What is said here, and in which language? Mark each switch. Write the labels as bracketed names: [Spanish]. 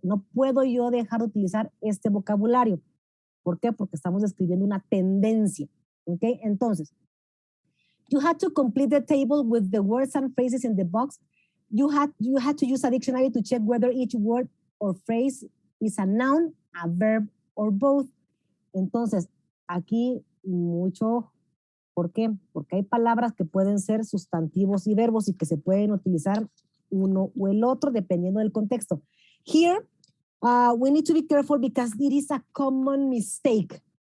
[Spanish] No puedo yo dejar de utilizar este vocabulario. ¿Por qué? Porque estamos describiendo una tendencia. ¿Ok? [English] Entonces, you had to complete the table with the words and phrases in the box. You had to use a dictionary to check whether each word or phrase is a noun, a verb, or both. [Spanish] Entonces, aquí mucho, ¿por qué? Porque hay palabras que pueden ser sustantivos y verbos y que se pueden utilizar uno o el otro dependiendo del contexto. [English] Here, we need to be careful because it is a common mistake.